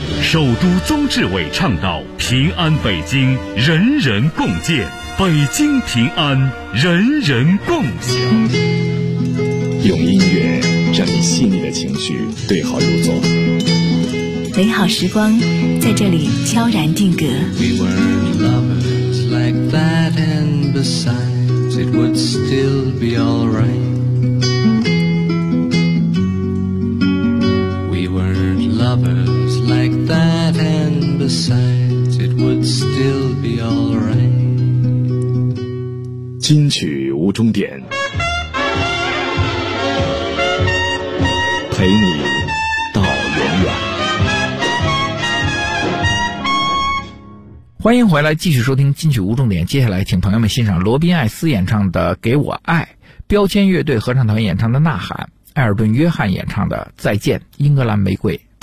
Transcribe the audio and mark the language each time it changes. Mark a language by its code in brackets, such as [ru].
[zh] 首都宗志伟倡导平安北京，人人共建。北京平安，人人共享。用音乐整理细腻的情绪，对号入座。美好时光在这里悄然定格。 [en] We were lovers like that, and besides, it would still be all right. We were lovers like that, and besides, it would still be all right. [zh] 金曲无终点，陪你到永远。欢迎回来，继续收听金曲无终点。接下来请朋友们欣赏罗宾·艾斯演唱的《给我爱》，标签乐队合唱团演唱的《呐喊》，艾尔顿·约翰演唱的《再见英格兰玫瑰》。